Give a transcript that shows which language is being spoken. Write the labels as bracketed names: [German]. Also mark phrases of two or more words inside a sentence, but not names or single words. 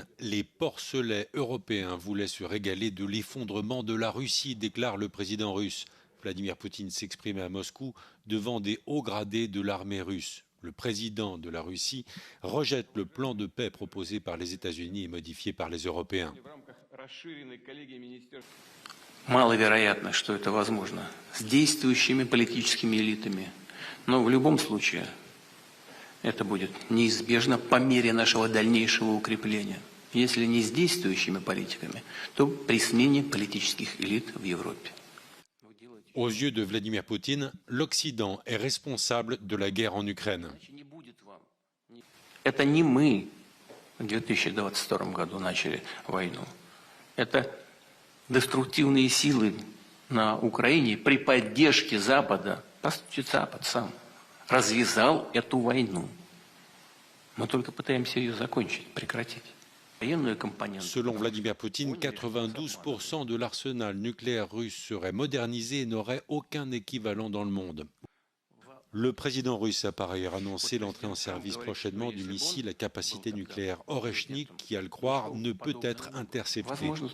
[French] Les porcelets européens voulaient se régaler de l'effondrement de la Russie, déclare le président russe. Vladimir Poutine s'exprimait à Moscou devant des hauts gradés de l'armée russe. Le président de la Russie rejette le plan de paix proposé par les États-Unis et modifié par les Européens. [Russian] Маловероятно, что это возможно с действующими политическими элитами. Но в любом случае это будет неизбежно по мере нашего дальнейшего укрепления. Если не с действующими политиками, то при смене политических элит в Европе. [French] Aux yeux de Vladimir Poutine, l'Occident est responsable de la guerre en Ukraine. [Russian] Это не мы в 2022 году начали войну. Это деструктивные силы на Украине при поддержке Запада. По сути, Запад сам развязал эту войну. Мы только пытаемся ее закончить, прекратить. [French] Selon Vladimir Poutine, 92% de l'arsenal nucléaire russe serait modernisé et n'aurait aucun équivalent dans le monde. Le président russe a par ailleurs annoncé l'entrée en service prochainement du missile à capacité nucléaire Oreshnik qui, à le croire, ne peut être intercepté.